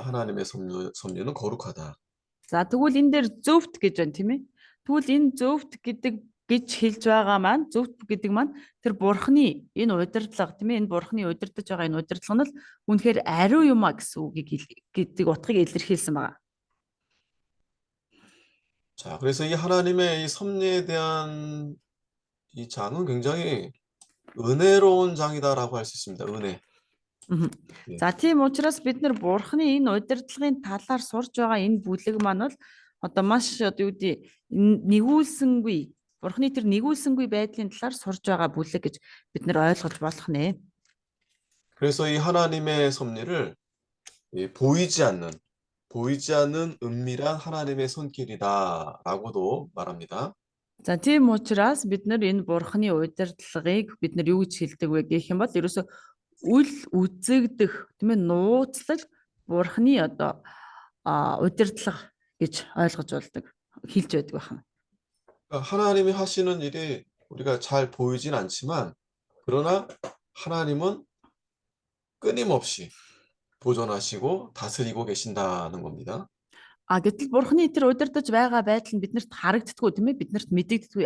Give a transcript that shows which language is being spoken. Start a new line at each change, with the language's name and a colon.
Korean: 하나님의 섭리는 거룩하다.
Mongolian: За тэгвэл энэ дээр зөвхт гэж байна тийм ээ. Тэгвэл энэ зөвхт гэж хэлж байгаа маань зөвхт гэдэг маань тэр Бурхны энэ удирдлага тийм ээ. Энэ Бурхны удирдах байгаа энэ удирдлага нь л үнэхээр ариу юм а гэсэн үгийг гэдэг утгыг илэрхийлсэн байна.
Korean: 자, 그래서 이 하나님의 이 섭리에 대한 이 장은 굉장히 은혜로운 장이다라고 할 수 있습니다. 은혜.
Mongolian: За тийм учраас бид нар Бурхны энэ удирдлагын талаар сурж байгаа энэ бүлэг маань бол одоо маш одоо юу гэдэг нэгүүлсэнгүй Бурхны тэр нэгүүлсэнгүй байдлын талаар сурж байгаа бүлэг гэж бид нар ойлгож болох нэ.
Korean: 그래서 이 하나님의 섭리를 보이지 않는 은밀한 하나님의 손길이다라고도 말합니다.
Mongolian: За тийм учраас бид нар энэ Бурхны удирдлагыг бид нар юу гэж хэлдэг вэ гэх юм бол ерөөсө үл үзэгдэх тийм ээ нууцлал бурхны одоо удирдлага гэж ойлгож болдог хэлж байдаг байна.
Korean: 그러니까 하나님이 하시는 일이 우리가 잘 보이진 않지만 그러나 하나님은 끊임없이 보존하시고 다스리고 계신다는 겁니다.
Mongolian: Гэтэл бурхны тэр удирдах байгаа байдал нь биднэрт харагддаггүй тийм ээ биднэрт мэдэгддэггүй.